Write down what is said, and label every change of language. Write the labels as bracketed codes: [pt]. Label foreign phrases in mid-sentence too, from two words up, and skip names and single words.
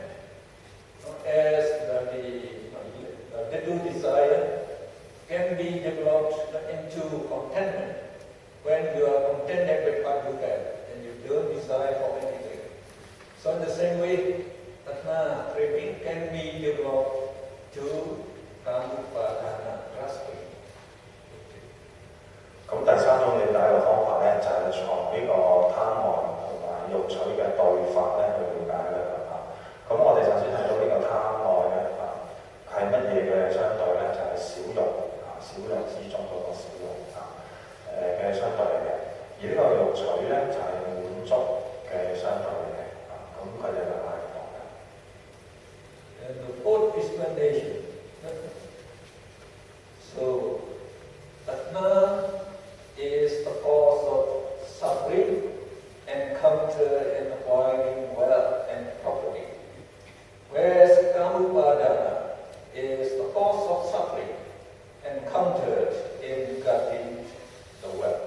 [en] As the little desire can be developed into contentment when you are contented with what you have and you don't desire for anything. So in the same way, Tatna craving can be developed to Kamupadana, grasping. [yue] 咁第三種理解嘅方法咧，就係從呢個貪愛同埋欲取嘅對法咧去了解啦。咁我哋首先睇到呢個貪愛咧係乜嘢嘅相對咧？就係小欲小欲之中嗰個小欲嘅相對嚟嘅。而呢個欲取咧就係滿足嘅相對嚟嘅。咁佢哋兩個係唔同嘅。 [en] And the fourth explanation. So, Tatna is the cause of suffering encountered in acquiring wealth and property. Whereas Kamupadana is the cause of suffering encountered in getting the wealth.